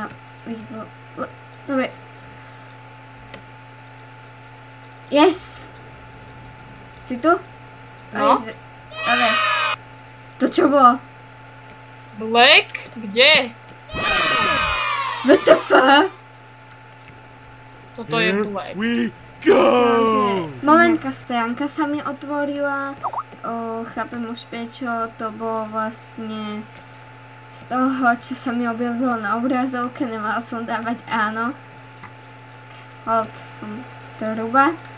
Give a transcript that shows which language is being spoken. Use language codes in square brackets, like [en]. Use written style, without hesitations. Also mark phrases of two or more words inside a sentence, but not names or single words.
[sk] Dobre. Yes! Si tu? No. Dobre. To čo bolo? Black? Kde? [en] WTF? [sk] Toto je Black. [en] We go! [sk] Momentka, stránka sa mi otvorila. Chápem už prečo, to bolo vlastne z toho, čo sa mi objavilo na obrazovke, nemala som dávať áno. Hold som truba.